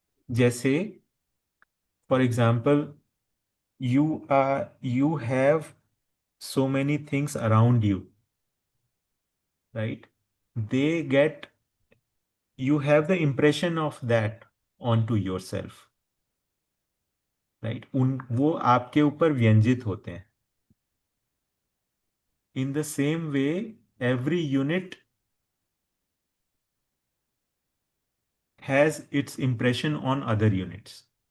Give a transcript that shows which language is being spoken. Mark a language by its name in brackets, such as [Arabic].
[English] जैसे for example, you have so many things around you, right? They get you have the impression of that onto yourself, right? [Hindi] वो आपके ऊपर व्यंजित होते हैं. [English] In the same way, every unit has its impression on other units.